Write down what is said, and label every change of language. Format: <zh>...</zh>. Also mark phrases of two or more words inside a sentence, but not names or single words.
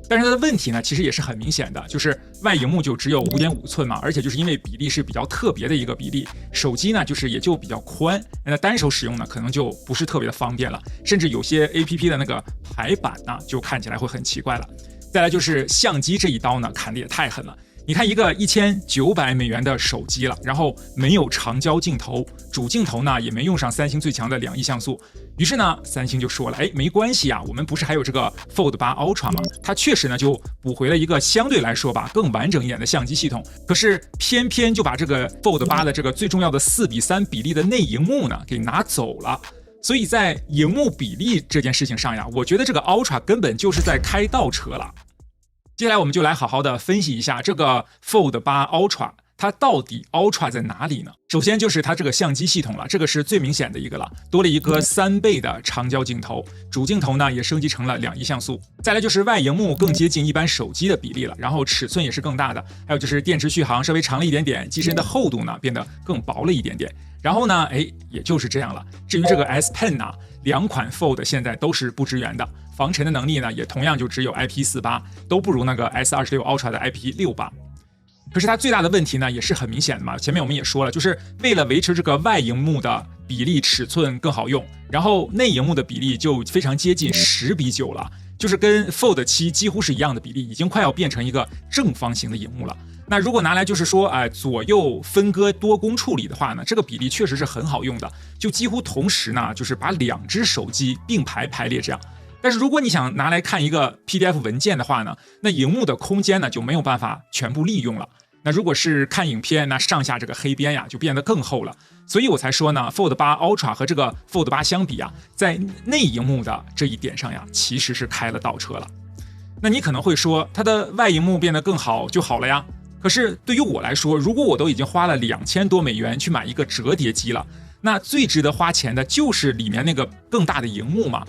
<zh>但是它的問題呢，其實也是很明顯的，就是外螢幕就只有5.5寸嘛，而且就是因為比例是比較特別的一個比例，手機呢就是也就比較寬，那單手使用呢可能就不是特別的方便了，甚至有些 APP 的那個排版呢就看起來會很奇怪了。再來就是相機這一刀呢砍得也太狠了。你看一個$1900的手機了，然後沒有長焦鏡頭，主鏡頭呢也沒用上三星最強的2億像素。於是呢，三星就說了，哎，沒關係啊，我們不是還有這個 Fold 8 Ultra 嗎？它確實呢就補回了一個相對來說吧更完整一點的相機系統。可是偏偏就把這個 Fold 8 的這個最重要的4:3比例的內螢幕呢給拿走了。所以在螢幕比例這件事情上呀，我覺得這個 Ultra 根本就是在開倒車了。接下來我們就來好好的分析一下這個 Fold 8 Ultra， 它到底 Ultra 在哪裡呢？首先就是它這個相機系統了，這個是最明顯的一個了，多了一個3倍的長焦鏡頭，主鏡頭呢也升級成了2億像素。再來就是外螢幕更接近一般手機的比例了，然後尺寸也是更大的，還有就是電池續航稍微長了一點點，機身的厚度呢變得更薄了一點點。然後呢，也就是這樣了。至於這個 S Pen 呢，2款 Fold 現在都是不支援的，防塵的能力呢也同樣就只有 IP48， 都不如那個 S26 Ultra 的 IP68。可是它最大的問題呢也是很明顯的嘛，前面我們也說了，就是為了維持這個外螢幕的比例尺寸更好用，然後內螢幕的比例就非常接近10:9了，就是跟 Fold 7 幾乎是一樣的比例，已經快要變成一個正方形的螢幕了。那如果拿來就是說，左右分割多工處理的話呢，這個比例確實是很好用的，就幾乎同時呢，就是把2隻手機並排排列這樣。但是如果你想拿來看一個 PDF 文件的話呢，那螢幕的空間呢就沒有辦法全部利用了。那如果是看影片，那上下這個黑邊呀就變得更厚了。所以我才說呢 ，Fold 8 Ultra 和這個 Fold 8相比啊，在內螢幕的這一點上呀，其實是開了倒車了。那你可能會說，它的外螢幕變得更好就好了呀。可是對於我來說，如果我都已經花了$2000多去買一個折疊機了，那最值得花錢的就是裡面那個更大的螢幕嘛。</zh>